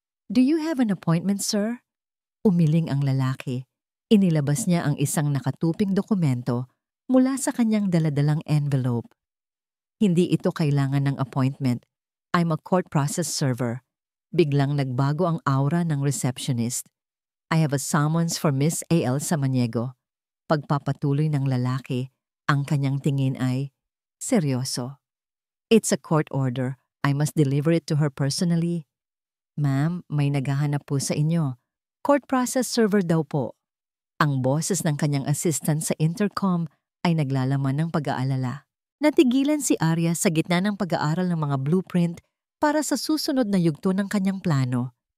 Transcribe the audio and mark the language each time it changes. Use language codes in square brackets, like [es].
[en] "Do you have an appointment, sir?" [tl] Umiling ang lalaki. Inilabas niya ang isang nakatuping dokumento mula sa kanyang daladalang envelope. "Hindi ito kailangan ng appointment. [en] I'm a court process server." [tl] Biglang nagbago ang aura ng receptionist. [en] "I have a summons for Miss A.L. Samaniego." [tl] Pagpapatuloy ng lalaki, ang kanyang tingin ay seryoso. [en] "It's a court order. I must deliver it to her personally." [tl] "Ma'am, may naghahanap po sa inyo. Court process server daw po." Ang boses ng kanyang assistant sa intercom ay naglalaman ng pag-aalala. Natigilan si Arya sa gitna ng pag-aaral ng mga blueprint para sa susunod na yugto ng kanyang plano.